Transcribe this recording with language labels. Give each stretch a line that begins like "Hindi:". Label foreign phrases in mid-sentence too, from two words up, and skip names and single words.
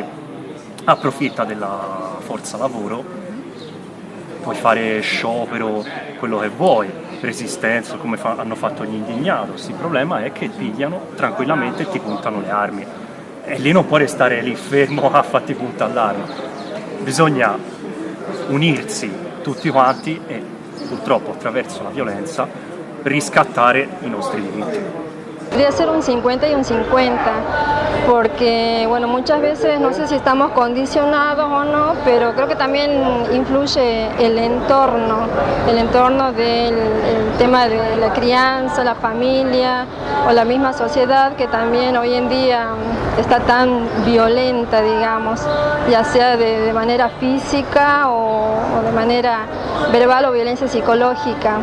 Italian: approfitta della forza lavoro, puoi fare sciopero, quello che vuoi, resistenza come hanno fatto gli indignados, il problema è che pigliano tranquillamente e ti puntano le armi e lì non puoi restare lì fermo a farti puntare l'arma, bisogna unirsi tutti quanti e purtroppo attraverso la violenza riscattare i nostri diritti.
Spanish: Podría ser un 50 y un 50, porque bueno, muchas veces no sé si estamos condicionados o no, pero creo que también influye el entorno del el tema de la crianza, la familia o la misma sociedad que también hoy en día está tan violenta, digamos, ya sea de manera física o de manera verbal o violencia psicológica.